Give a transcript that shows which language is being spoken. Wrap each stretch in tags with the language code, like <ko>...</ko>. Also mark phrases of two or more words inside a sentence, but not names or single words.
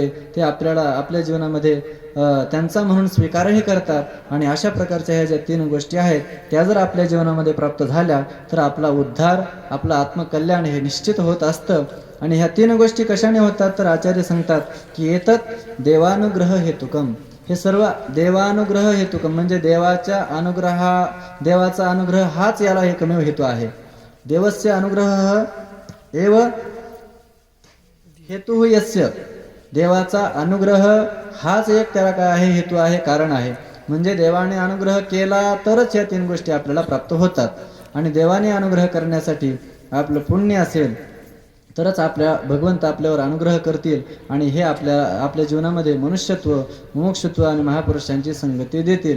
<mr>ते आपल्याला आपल्या जीवनामध्ये त्यांचा म्हणून स्वीकारही करतात आणि अशा प्रकारच्या ह्या ज्या तीन गोष्टी आहेत त्या जर आपल्या जीवनामध्ये प्राप्त झाल्या तर आपला उद्धार, आपलं आत्मकल्याण हे निश्चित होत असतं. आणि ह्या तीन गोष्टी कशाने होतात तर आचार्य सांगतात की</mr> <sa>एतत् देवानुग्रह हेतुकम,</sa> <mr>हे सर्व</mr> <sa>देवानुग्रह हेतुकम</sa> <mr>म्हणजे देवाचा अनुग्रह हाच याला एकमेव हेतू आहे.</mr> <sa>देवस्य अनुग्रह एव हेतु यस्य,</sa> <mr>देवाचा अनुग्रह हाच एक त्याला काय आहे, हेतू आहे, कारण आहे. म्हणजे देवाने अनुग्रह केला तरच या तीन गोष्टी आपल्याला प्राप्त होतात. आणि देवाने अनुग्रह करण्यासाठी आपलं पुण्य असेल तरच भगवंत आपल्यावर अनुग्रह करतील आणि हे आपल्या जीवनामध्ये मनुष्यत्व, मुमुक्षुत्व आणि महापुरुषांची संगती देतील.</mr>